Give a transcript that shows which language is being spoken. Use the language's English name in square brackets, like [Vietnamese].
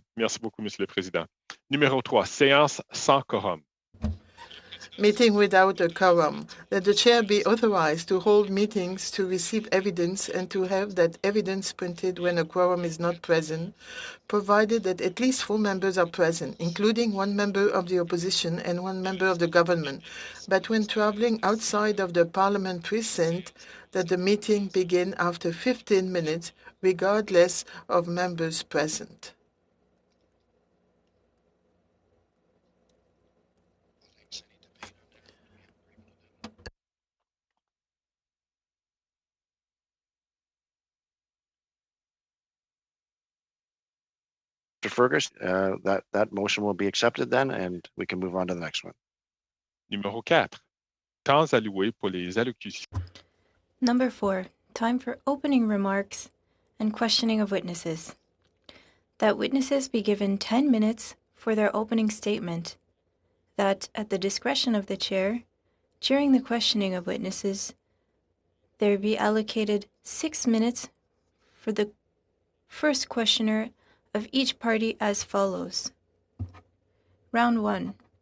[French] Merci beaucoup, Monsieur le Président. Numéro 3, séance sans quorum. [English] Meeting without a quorum. That the chair be authorized to hold meetings to receive evidence and to have that evidence printed when a quorum is not present, provided that at least 4 members are present, including 1 member of the opposition and 1 member of the government. But when traveling outside of the parliament precinct, that the meeting begin after 15 minutes, regardless of members present. Mr. Fergus, that motion will be accepted then, and we can move on to the next one. [French] Numéro 4, temps alloué pour les allocutions. [English] Number 4, time for opening remarks and questioning of witnesses. That witnesses be given 10 minutes for their opening statement. That at the discretion of the chair, during the questioning of witnesses, there be allocated 6 minutes for the first questioner of each party as follows. Round 1.